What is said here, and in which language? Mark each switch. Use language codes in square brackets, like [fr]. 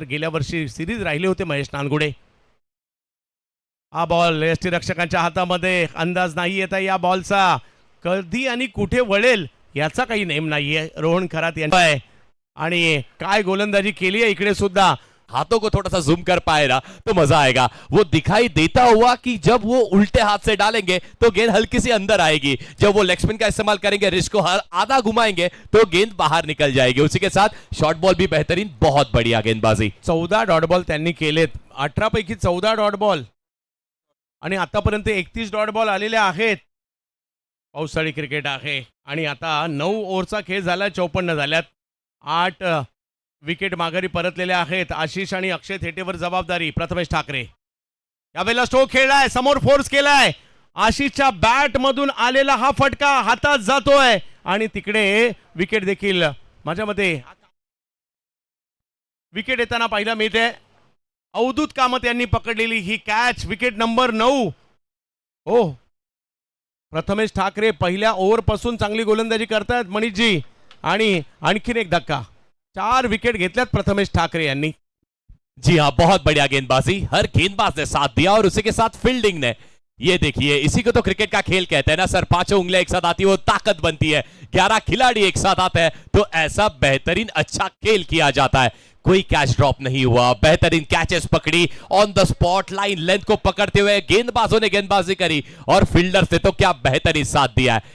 [mr] तर गेल्या वर्षी सिरीज राहिले होते महेश नानगुडे. हा बॉल यष्टीरक्षकांच्या हातामध्ये, अंदाज नाही येत आहे या बॉलचा, कधी आणि कुठे वळेल याचा काही नेम नाहीये. रोहन खरात यांचा आणि काय गोलंदाजी केली आहे इकडे सुद्धा. [hi] हाथों को थोड़ा सा जूम कर पाए ना तो मजा आएगा. वो दिखाई देता हुआ कि जब वो उल्टे हाथ से डालेंगे तो गेंद हल्की सी अंदर आएगी, जब वो लेग स्पिन का इस्तेमाल करेंगे, रिस्ट को आधा घुमाएंगे तो गेंद बाहर निकल जाएगी. उसी के साथ शॉर्ट बॉल भी बेहतरीन, बहुत बढ़िया गेंदबाजी. [mr] 14 डॉट बॉल त्यांनी केलेत, 18 पैकी 14 डॉट बॉल आणि आतापर्यंत 31 डॉट बॉल आलेले आहेत. पावसाळी क्रिकेट आहे आणि आता 9 ओव्हरचा खेळ झाला, 54 झाल्यात. 8 विकेट माघारी परतलेल्या आहेत. आशिष आणि अक्षय थेटेवर जबाबदारी प्रथमेश ठाकरे. यावेळेला स्ट्रोक खेळलाय, समोर फोर्स केलाय. आशिषच्या बॅट मधून आलेला हा फटका हातात जातोय आणि तिकडे विकेट देखील माझ्या मते विकेट येताना पाहायला मिळते. अवधूत कामत यांनी पकडलेली ही catch, wicket number 9. Prathamesh Thackeray पहिल्या ओव्हरपासून चांगली गोलंदाजी करतायत मनीषजी. आणि आणखीन एक धक्का. 4 विकेट घेतल्यात प्रथमेश ठाकरे यांनी. [hi] जी हाँ, बहुत बढ़िया गेंदबाजी, हर गेंदबाज ने साथ दिया और उसी के साथ फील्डिंग ने. ये देखिए, इसी को तो क्रिकेट का खेल कहते हैं ना सर. 5 उंगलियां एक साथ आती है वो ताकत बनती है. 11 खिलाड़ी एक साथ आते हैं तो ऐसा बेहतरीन अच्छा खेल किया जाता है. कोई कैच ड्रॉप नहीं हुआ, बेहतरीन कैचेस पकड़ी, on the spot line length को पकड़ते हुए गेंदबाजों ने गेंदबाजी करी और फील्डर्स ने तो क्या बेहतरीन साथ दिया है.